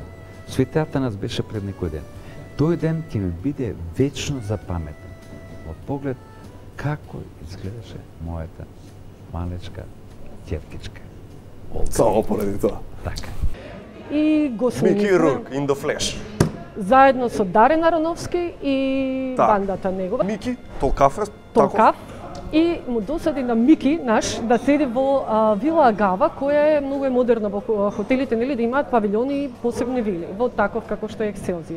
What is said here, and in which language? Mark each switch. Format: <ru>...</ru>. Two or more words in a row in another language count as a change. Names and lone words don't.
<mk>Светијатанец беше пред некој ден. Тој ден ќе ми биде вечно запаметен. Од поглед како изгледаше мојата малечка ќеркичка. Само поради тоа. Така. И го снимивме. Мики Рурк,</mk> <en>in the flesh.</en> <mk>Заедно со Дарен Ароновски и бандата негова. Мики, Толкаф е Толкаф. И му досади на Мики наш да седи во Вила Агава, која е многу модерна во хотелите, нели, да имаат павилјони и посебни вили, во таков како што е Екселзиор.</mk>